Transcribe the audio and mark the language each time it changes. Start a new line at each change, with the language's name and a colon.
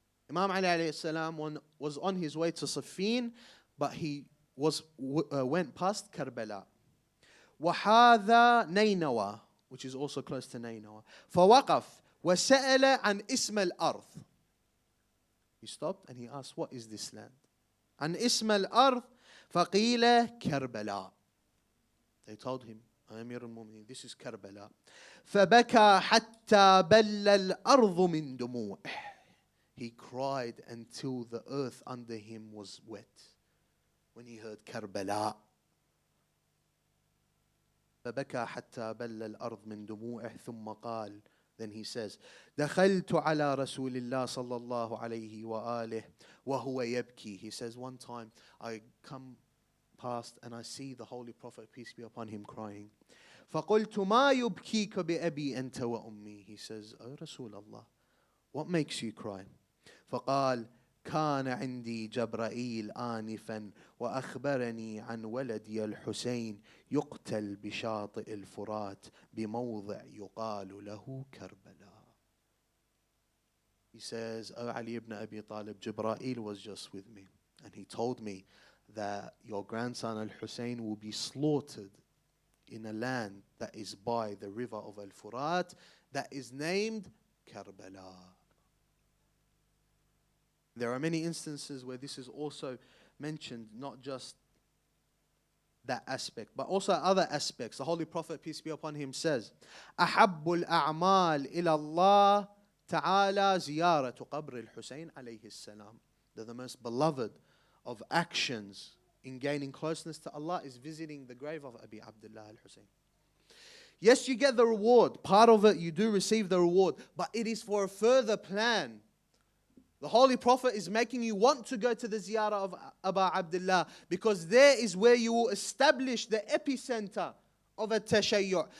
English: Imam Ali alayhi salam was on his way to Siffin, but he went past Karbala.
Arabic: وهذا نينوى,
English: which is also close to Nainawa.
Arabic: فوقف وسأل عن اسم الأرض.
English: He stopped and he asked, what is this land?
Arabic: عن اسم الأرض فقيل كربلاء.
English: They told him, Amir al-Mu'minin, this is Karbala.
Arabic: فبكى حتى بل الأرض من دموعه.
English: He cried until the earth under him was wet when he heard Karbala.
Arabic: فبكى حتى بل الأرض من دموعه ثم قال.
English: Then he says,
Arabic: دخلت على رسول الله صلى الله عليه وآله وهو يبكي.
English: He says, one time I come past and I see the Holy Prophet, peace be upon him, crying.
Arabic: فقلت ما يبكيك بأبي أنت وأمي.
English: He says, O Rasul Allah, what makes you cry?
Arabic: فقال كان عندي جبرائيل آنفا وأخبرني عن ولدي الحسين يقتل بشاطئ الفرات بموضع يقال له كربلاء.
English: He says, O Ali ibn Abi Talib, Jibreel was just with me and he told me that your grandson al-Hussein will be slaughtered in a land that is by the river of Al-Furat that is named Karbala. There are many instances where this is also mentioned, not just that aspect, but also other aspects. The Holy Prophet, peace be upon him, says,
Arabic: أحب الأعمال إلى الله تعالى زيارة قبر الحسين عليه السلام.
English: That the most beloved of actions in gaining closeness to Allah is visiting the grave of Abi Abdullah al-Hussein. Yes, you get the reward. Part of it, you do receive the reward, but it is for a further plan. The Holy Prophet is making you want to go to the ziyarah of Abu Abdullah because there is where you will establish the epicenter of a tashayyu'.